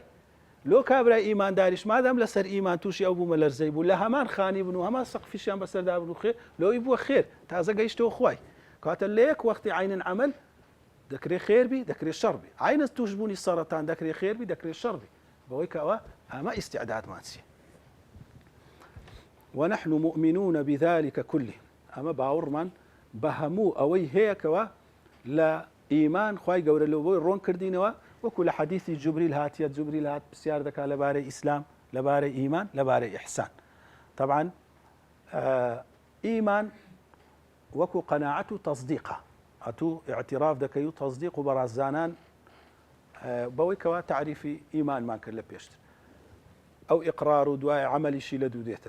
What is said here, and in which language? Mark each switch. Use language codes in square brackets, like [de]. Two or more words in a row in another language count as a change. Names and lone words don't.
[ckb] لۆ کابرای ئیمانداریش مادەم لەسەر ئیمان تووشی ئەو بوو مەلەرزەی بوو، لە هەمان خانی بن و هەمان سەقفیشیان بەسەردا بن و خێر لۆی بووە خێر، تازە گەیشتەوە خوای. کاتە لە یەک وەختی عینەن عەمەل دەکرێت خێر بی، دەکرێت شەڕ بی. عینە توش بوونی سەرەتان دەکرێت خێر بی، دەکرێت شەڕ بی، بەوەی کە ئەمە ئیستیعدادمان چییە. [ar] ونحن مؤمنون بذلك كله. [ckb] ئەمە باوەڕمان بە هەموو ئەوەی هەیەکەوە لە ئیمان خوای گەورە لە بۆی ڕۆن کردینەوە، وەکو لە حەدیثی جوبریل هاتیە، جوبریل هات پرسیار دەکات لەبارەی ئیسلام، لەبارەی ئیمان، لەبارەی ئیحسان. طبعا ئیمان وەکو قەناعەت و تەصدیقە، ئەتوو اعتراف دەکەی و تەصدیق و بەڕازدانان بەوەی کەوا تعریفی ئیمانمان کرد لە پێشتر، ئەو ئیقرار و دوای عەمەلیشی لە دوو دێتن.